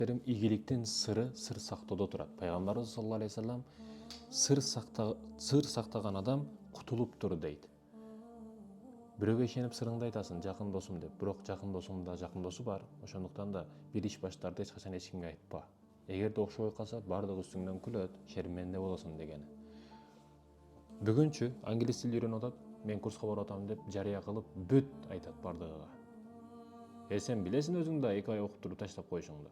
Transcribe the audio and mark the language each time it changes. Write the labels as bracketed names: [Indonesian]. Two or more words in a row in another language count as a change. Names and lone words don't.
[Kazakh] Игіліктің сыры сыр сақтауда тұрады. Пайғамбарымыз [Arabic] صلى الله عليه وسلم [Kazakh] сыр сақтаған адам құтылып тұр дейді. Біреуге ишеніп сырыңды айтасың, жақын досым деп. Бірақ жақын досыңда жақын досу бар. [Kyrgyz] Ошондуктан да бир иш баштарды эч качан эч кимге айтпа. Эгерде окшобой калса, бардыгы үстүңдөн күлөт, шерменде болосуң дегени. Бүгүнчү англис тил үйрөнүп атат, мен курска барып атам деп жарыя кылып бүт айтат бардыгыга. Сен билесиң өзүң да 2 ай окуп туруп таштап коюшуңду.